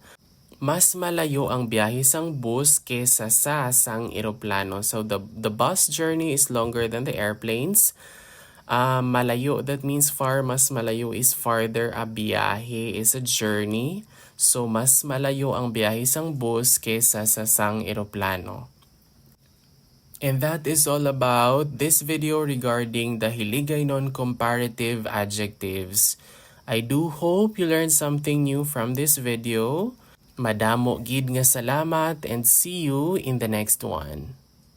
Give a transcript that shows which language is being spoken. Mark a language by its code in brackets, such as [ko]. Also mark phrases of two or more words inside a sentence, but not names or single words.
[hil] Mas malayo ang biyahe sang bus kesa sa sang eroplano. [en] So the bus journey is longer than the airplanes. Malayo, that means far. [hil] Mas malayo [en] is farther. A biyahe is a journey. [hil] So mas malayo ang biyahe sang bus kesa sa sang eroplano. [en] And that is all about this video regarding the Hiligaynon comparative adjectives. I do hope you learned something new from this video. [hil] Madamo gid nga salamat, [en] and see you in the next one.